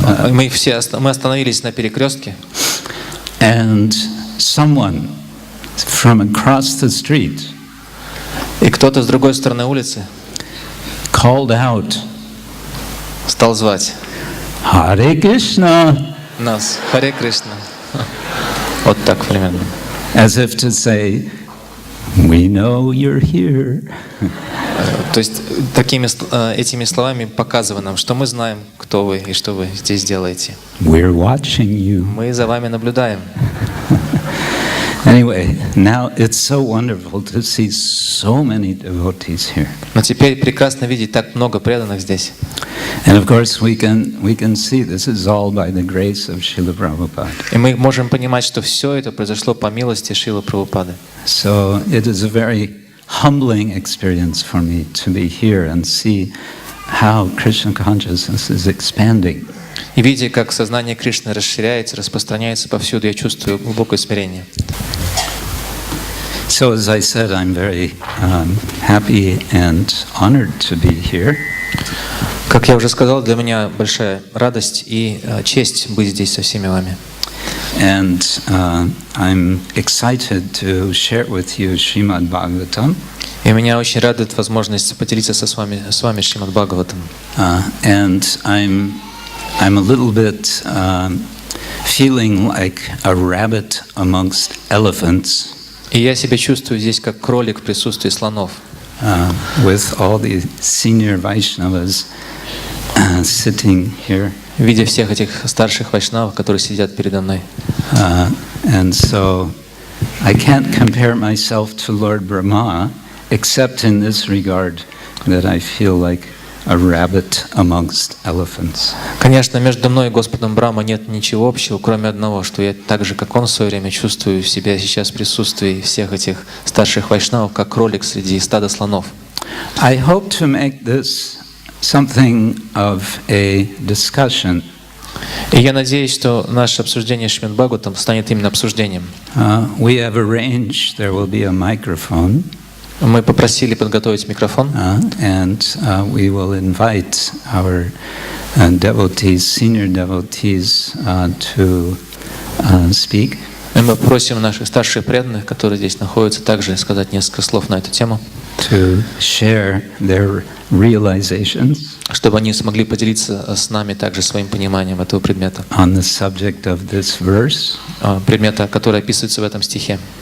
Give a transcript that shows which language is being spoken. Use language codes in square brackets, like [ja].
[ru] Мы остановились на перекрестке. [en] And someone from across the street [ru] и кто-то с другой стороны улицы [en] called out, [ru] стал звать Харе Кришна, нас, Харе Кришна. Вот так примерно. [en] As if to say, we know you're here. [ru] То есть этими словами показывая нам, что мы знаем, кто вы и что вы здесь делаете. [en] We're watching you. [ru] Мы за вами наблюдаем. [en] Anyway, now it's so wonderful to see so many devotees here. [ru] Но теперь прекрасно видеть так много преданных здесь. [en] And of course we can see this is all by the grace of Srila Prabhupada. [ru] И мы можем понимать, что все это произошло по милости Шрилы Прабхупады. [en] So it is a very humbling experience for me to be here and see how Krishna consciousness is expanding. [ru] И видя, как сознание Кришны расширяется, распространяется повсюду, я чувствую глубокое смирение. [en] So as I said, I'm very happy and honored to be here. [ru] Как я уже сказал, для меня большая радость и честь быть здесь со всеми вами. [en] And I'm excited to share with you Srimad Bhagavatam. [ru] И меня очень радует возможность поделиться с вами Шримад Бхагаватам. [en] And I'm a little bit feeling like a rabbit amongst elephants. [ru] И я себя чувствую здесь как кролик в присутствии слонов. [en] With all the senior Vaishnavas sitting here. [ru] Видя всех этих старших вайшнавов, которые сидят передо мной. [en] And so I can't compare myself to Lord Brahma, except in this regard that I feel like a rabbit amongst elephants. [ru] Конечно, между мной и Господом Брахма нет ничего общего, кроме одного, что я так же, как он в свое время, чувствую себя сейчас в присутствии всех этих старших вайшнавов, как кролик среди стада слонов. [en] I hope to make this something of a discussion. [ru] И я надеюсь, что наше обсуждение Шримад Бхагаватам станет именно обсуждением. [en] We have arranged there will be a microphone. [ru] Мы попросили подготовить микрофон. [en] And we will invite our devotees, senior devotees, to speak. [ru] И мы просим наших старших преданных, которые здесь находятся, также сказать несколько слов на эту тему. [en] To share their realizations. [ru] Чтобы они смогли поделиться с нами также своим пониманием этого предмета. [en] On the subject of this verse. [ru] Предмета, который описывается в этом стихе.